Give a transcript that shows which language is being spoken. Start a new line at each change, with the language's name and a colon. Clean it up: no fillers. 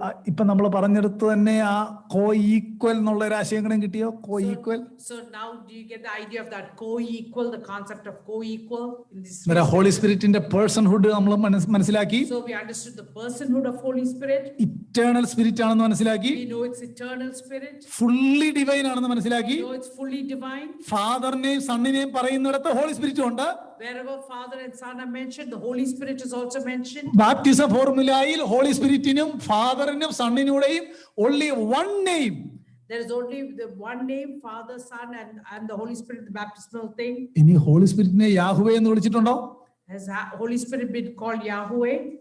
Malayalam: ഇപ്പൊ നമ്മൾ പറഞ്ഞെടുത്ത് തന്നെ ആ കോ ഈക്വൽ എന്നുള്ള ഒരു ആശയം കൂടെ കിട്ടിയോ?
English: Coequal. So now do you get the idea of that co-equal, the concept of co-equal in this?
Malayalam: Holy സ്പിരിറ്റിന്റെ പേഴ്സൺഹുഡ് നമ്മൾ മനസ്സിലാക്കി.
English: So we understood the personhood of Holy Spirit.
Malayalam: Eternal spirit ആണെന്ന് മനസ്സിലാക്കി.
English: We know it's eternal spirit.
Malayalam: Fully divine ആണെന്ന് മനസ്സിലാക്കി.
English: We know it's fully divine.
Malayalam: ഫാദറിനെയും സണ്ണിനെയും പറയുന്നിടത്ത് holy സ്പിരിറ്റും ഉണ്ട്.
English: Wherever Father and Son are mentioned, the Holy Spirit is also mentioned.
Malayalam: Baptism ഫോർമുലയിൽ holy സ്പിരിറ്റിനും ഫാദറിനും സണ്ണിനൂടെയും
English: only one name. There is only the one name, Father, Son, and the Holy Spirit, the baptismal thing.
Malayalam: ഇനി holy സ്പിരിറ്റിനെ യാഹുവേ എന്ന് വിളിച്ചിട്ടുണ്ടോ?
English: Has Holy Spirit been called Yahweh?